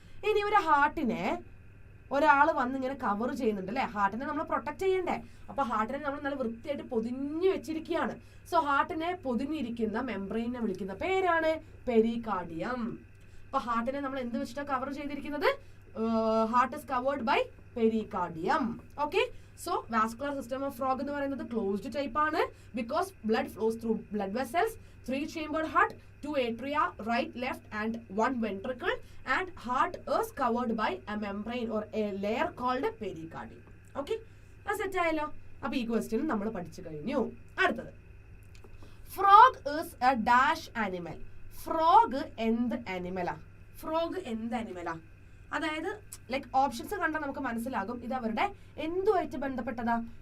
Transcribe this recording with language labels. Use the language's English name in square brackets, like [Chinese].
[Malayalam] ഇനി ഒരു ഹാർട്ടിനെ ഒരാൾ വന്ന് ഇങ്ങനെ കവർ ചെയ്യുന്നുണ്ട് അല്ലെ. ഹാർട്ടിനെ നമ്മൾ പ്രൊട്ടക്ട് ചെയ്യണ്ടേ. അപ്പൊ ഹാർട്ടിനെ നമ്മൾ നല്ല വൃത്തിയായിട്ട് പൊതിഞ്ഞു വെച്ചിരിക്കുകയാണ്. സോ ഹാർട്ടിനെ പൊതിഞ്ഞിരിക്കുന്ന മെംബ്രെയിനെ വിളിക്കുന്ന പേരാണ് പെരികാർഡിയം. അപ്പൊ ഹാർട്ടിനെ നമ്മൾ എന്ത് വെച്ചിട്ടാണ് കവർ ചെയ്തിരിക്കുന്നത്? [English] heart is covered by [Malayalam] pericardium. [English] okay, so vascular system of frog [Malayalam] എന്ന് പറയുന്നത് [English] Closed type ആണ് because blood flows through blood vessels, 3 chambered heart, 2 atria, right, left and 1 ventricle, and heart is covered by a membrane or a layer called pericardium. [Malayalam] Okay, അത് set ആയല്ലോ. അപ്പൊ ഈ question നമ്മൾ പഠിച്ചു കഴിഞ്ഞു. അടുത്തത്, [English] Frog is a dash animal. [Malayalam] Frog എന്ത് ആനിമലാ? Frog എന്ത് ആനിമലാ? അതായത് ലൈക്ക് ഓപ്ഷൻസ് കണ്ടാൽ നമുക്ക് മനസ്സിലാകും ഇത് അവരുടെ എന്തുമായിട്ട് ബന്ധപ്പെട്ടതാ?